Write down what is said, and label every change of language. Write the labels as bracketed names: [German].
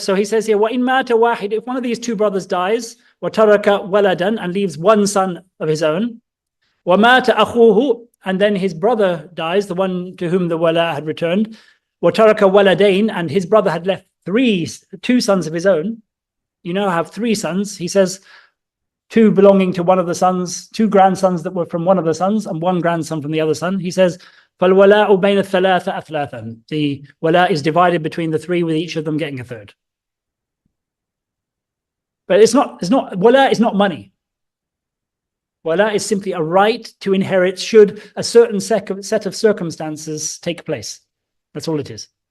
[English] So he says here, [Arabic] وَإِن مَاتَ وَاحِدٌ. [English] If one of these two brothers dies, [Arabic] وَتَرَكَ وَلَدًا, [English] and leaves one son of his own, [Arabic] وَمَاتَ أَخُوهُ, [English] and then his brother dies, the one to whom the wala had returned, [Arabic] وَتَرَكَ وَلَدَيْنِ, [English] and his brother had left two sons of his own. You now have 3 sons. He says, 2 belonging to one of the sons, 2 grandsons that were from one of the sons, and 1 grandson from the other son. He says, [Arabic] فَالْوَلَاءُ بَيْنَ الثَّلَاثَ أَثْلَاثًا. [English] The wala is divided between the 3, with each of them getting a third. But wala is not money. Wala is simply a right to inherit should a certain set of circumstances take place. That's all it is.